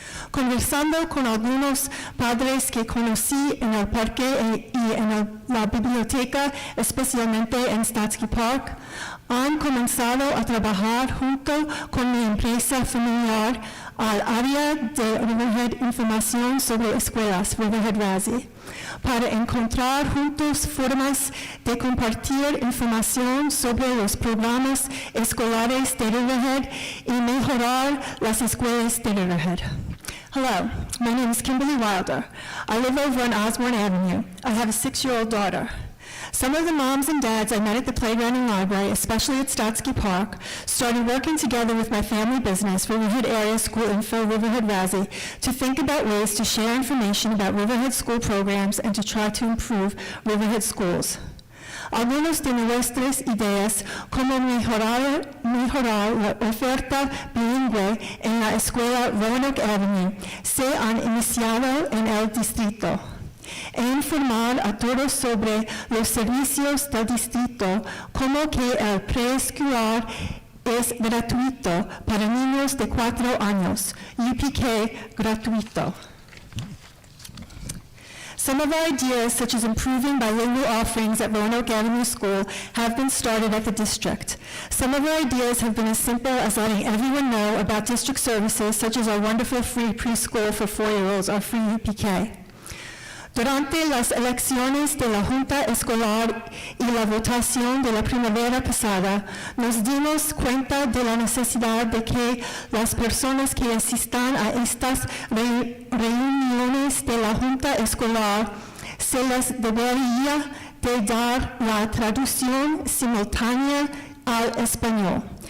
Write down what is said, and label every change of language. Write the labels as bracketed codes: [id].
[es] Conversando con algunos padres que conocí en el parque y en la biblioteca, especialmente en Statsky Park, han comenzado a trabajar junto con mi empresa familiar al área de Riverhead Información sobre Escuelas, Riverhead RASI, para encontrar juntos formas de compartir información sobre los programas escolares de Riverhead y mejorar las escuelas de Riverhead. [en] Hello, my name is Kimberly Wilder. I live over on Osborne Avenue. I have a 6-year-old daughter. Some of the moms and dads I met at the playground and library, especially at Statsky Park, started working together with my family business, Riverhead Area School Info, Riverhead RASI, to think about ways to share information about Riverhead school programs and to try to improve Riverhead schools. [es] Algunos de nuestras ideas como mejorar la oferta bilingüe en la escuela Roanoke Avenue se han iniciado en el distrito. E informar a todos sobre los servicios del distrito, como que el preescolar es gratuito para niños de 4 años, UPK gratuito. [en] Some of our ideas, such as improving bilingual offerings at Roanoke Avenue School, have been started at the district. Some of our ideas have been as simple as letting everyone know about district services, such as our wonderful free preschool for 4-year-olds, our free UPK. [es] Durante las elecciones de la Junta Escolar y la votación de la primavera pasada, nos dimos cuenta de la necesidad de que las personas que asistan a estas reuniones de la Junta Escolar se les debería de dar la traducción simultánea al español.